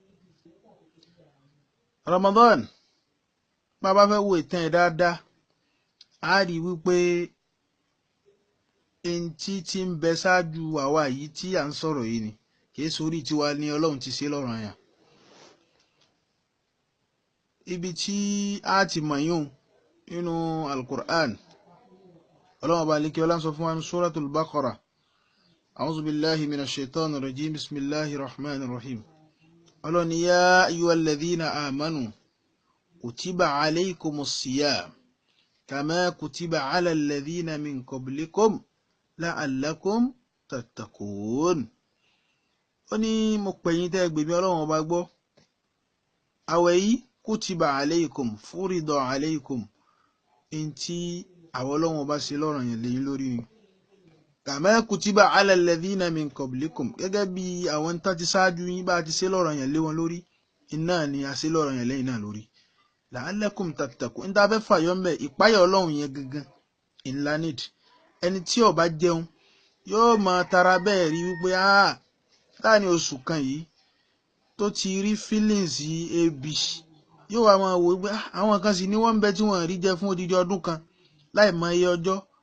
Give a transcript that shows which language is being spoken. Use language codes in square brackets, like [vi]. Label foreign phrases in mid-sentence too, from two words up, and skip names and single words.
[yo] Ramadan bàbá fẹ́ wo ìtàn ẹ̀ dáadáa, a rí wípé ẹntì tí ń bẹ ṣáájú àwa yìí tí à ń sọ̀rọ̀ yìí ni, kìí sórí tiwa ni Ọlọ́run ti ṣe lọ́ranyàn. Ibi tí a ti mọ̀ yún nínú Al-Qur'an, Ọlọ́run ọba lékè ọlá ń sọ fún wa ní Suratul Baqarah. [ar] أعوذ بالله من الشيطان الرجيم بسم الله الرحمن الرحيم. [yo] Ọlọ́run ní [ar] يا أيها الذين آمنوا كتب عليكم الصيام كما كتب على الذين من قبلكم لعلكم تتقون. [yo] Ó ní mo pè yín tẹ́ gbé mi Ọlọ́run ọba gbọ́. Àwẹ̀ yìí [ar] كتب عليكم فرض عليكم, [yo] ntí àwọn Ọlọ́run ọba ṣe lọ́ranyàn lẹ́yìn lórí ni. [ar] كما كتب على الذين من قبلكم, [yo] gẹ́gẹ́ bí àwọn tá ti ṣáájú yín bá ti ṣe lọ́ranyàn lé wọn lórí, iná ni a ṣe lọ́ranyàn lẹ́yìn náà lórí. [ar] لعلكم تتقون, [yo] ń tá fẹ́ fàyọ́ mbẹ́ ìpáyà Ọlọ́run yẹn gangan ńlá need. Ẹni tí ó bá jẹun yóò máa tara bẹ́ẹ̀ rí wípé láàrin oṣù kan yìí tó ti rí feelings ebi, yóò wá máa wò wípé àwọn kan sì ní wọ́n ń bẹ tí wọ́n rí jẹ fún odidi ọdún kan láì mọ iye ọjọ́.